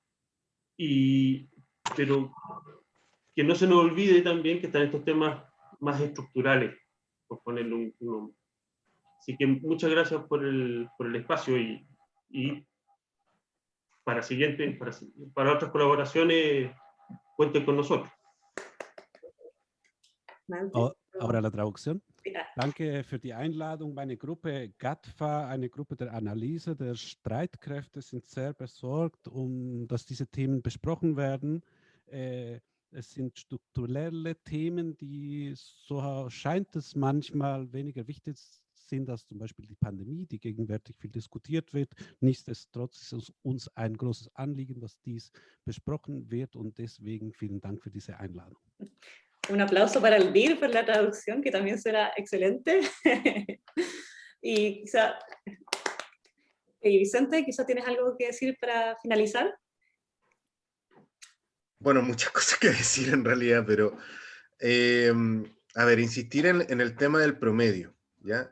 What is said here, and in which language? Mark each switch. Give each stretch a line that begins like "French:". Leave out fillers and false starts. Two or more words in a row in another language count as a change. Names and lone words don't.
Spanish: Pero que no se nos olvide también que están estos temas más estructurales, por ponerle un nombre. Así que muchas gracias por el espacio y para otras colaboraciones cuenten con nosotros. Ahora la traducción.
German: Danke für die Einladung. Meine Gruppe GATFA, eine Gruppe der Analyse der Streitkräfte, sind sehr besorgt, dass diese Themen besprochen werden. Es sind strukturelle Themen, die, so scheint es manchmal, weniger wichtig sind als zum Beispiel die Pandemie, die gegenwärtig viel diskutiert wird. Nichtsdestotrotz ist es uns ein großes Anliegen, dass dies besprochen wird und deswegen vielen Dank für diese Einladung.
Spanish: Un aplauso para el DIR por la traducción, que también será excelente. Y quizá, Vicente, quizá tienes algo que decir para finalizar. Bueno, muchas cosas que decir en realidad, pero a ver, insistir en el tema del promedio, ¿ya?